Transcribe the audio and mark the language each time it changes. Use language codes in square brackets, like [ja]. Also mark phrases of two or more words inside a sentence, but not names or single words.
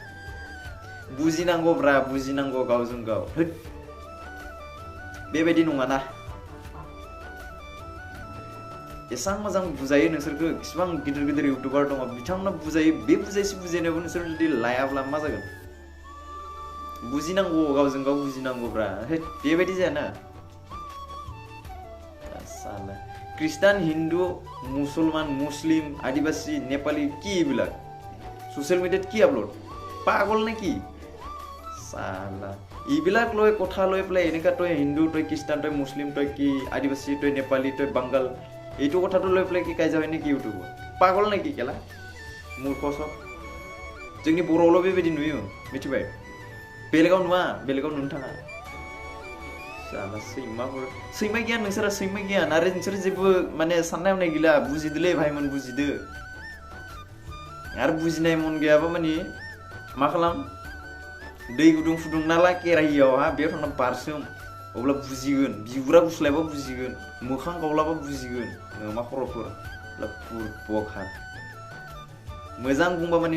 [brx] बुजिनांगौ गावजों गाव बेबायदि नङाना एसां मोजां बुजायो नोंसोरखौ इसिबां गिदिर इउटुबार दङ बिथांमोना बुजायो बे बुजायनायावबो नोंसोर जुदि लायाब्ला मा जागोन बुजिनांगौ गावजों गाव बुजिनांगौब्रा बेबायदि जायाना [as] साला ख्रिस्टान हिन्दु मुसलमान मुस्लिम आदिबासी नेपाली কি এইবিলাক সোশ্যাল মিডিয়াত কি আপলোড পাগল নাকি সালা এইবিলাক লৈ কথা লৈ পেলাই এনেকা তই হিন্দু তই খ্ৰীষ্টান তই মুছলিম তই কি আদিবাসী তই নেপালী তই বাংগাল এইটো কথাটো লৈ পেলাই কি কাজিয়া হয় নেকি ইউটিউবত পাগল নেকি কেলা মূৰ্খ সব [brx] जोंनि बर'आवल' बेबायदि नुयो मिथिबाय बेलेगाव नुवा बेलेगाव नुनो थाङा साला सैमा गियान नोंसोरा सैमा गियान आरो नोंसोर जेबो माने साननाय हनाय गैला बुजिदोलै भाइमोन बुजिदो आरो बुजिनाय मन गैयाबा माने मा खालाम दै गुदुं फुदुंना ला केराहियावहा बेयाव थांना बारसोम अब्ला बुजिगोन बिगुरा गुस्लायबा बुजिगोन मोखां गावलाबा बुजिगोन मा खर'फोर बुरबक मोजां बुंबा माने